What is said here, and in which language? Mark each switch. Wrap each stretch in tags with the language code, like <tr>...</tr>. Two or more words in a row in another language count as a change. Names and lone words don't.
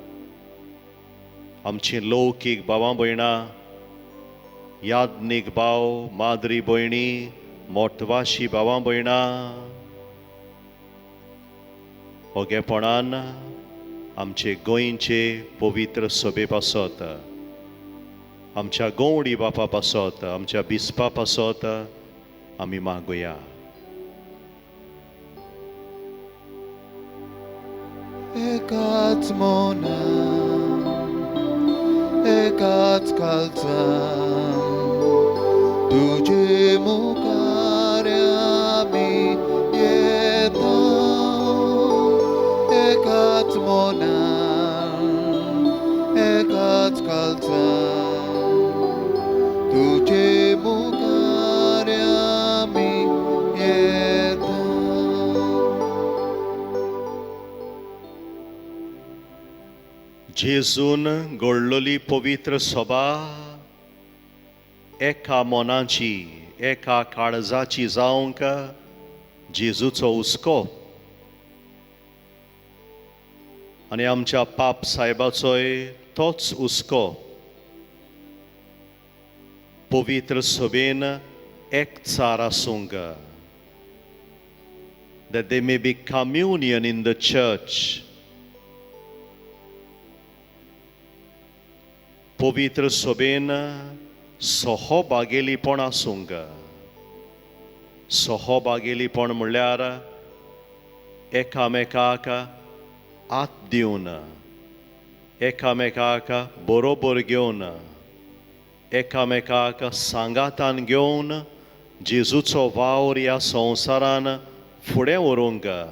<kok>आमची लौकीक भावां भयणां, याज्ञीक भाव, माद्री भयणी, मोटवाशी भावां भयणां, ओगेपणान आमचे गोंयचे पवित्र सभे पासत, आमच्या गवडी बापा पासत, आमच्या बिस्पा पासत आमी मागुया. Ekat monan, ekat kalsan, तुझे मुखार्या मी येतो. Ekat monan, ekat kalsan, तुझे मुखार्या मी येतो. जेजून घडलोली पवित्र सभा एका मोनाची, एका काळजाची जावंक जेजूचो हुस्को आनी आमच्या पाप साहेबाचोय तोच हुस्को पवित्र सभेन एकचार आसूंक.</kok> <en>That there may be communion in the church.</en> <kok>पवित्र सभेन सहभागेलीपण आसूंक. सहभागेलीपण म्हणल्यार एकामेकाक आत दिवन, एकामेकाक बरोबर घेवन, एकामेकाक सांगातान घेवन जेजूचो वावर ह्या संवसारान फुडें व्हरूंक.</kok>